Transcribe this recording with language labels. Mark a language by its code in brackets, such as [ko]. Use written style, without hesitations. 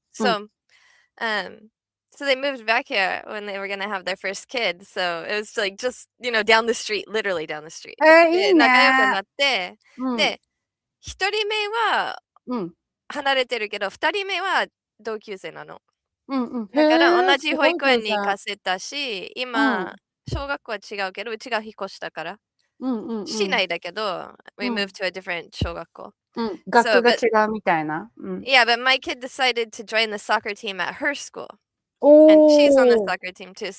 [en] So so they moved back here when they were gonna have their first kid. So it was like just down the street, literally down the street. [ja] いいね。仲良くなって、で1人目は離れてるけど、2人目は同級生なの。だから同じ保育園に行かせたし、今小学校は違うけど、うちが引っ越したから。市内だけど、 [en] we moved to a different 小学校。 [ja] 学区が違うみたいな。 [en] Yeah, but my kid decided to join the soccer team at her school. And she's on the soccer team too.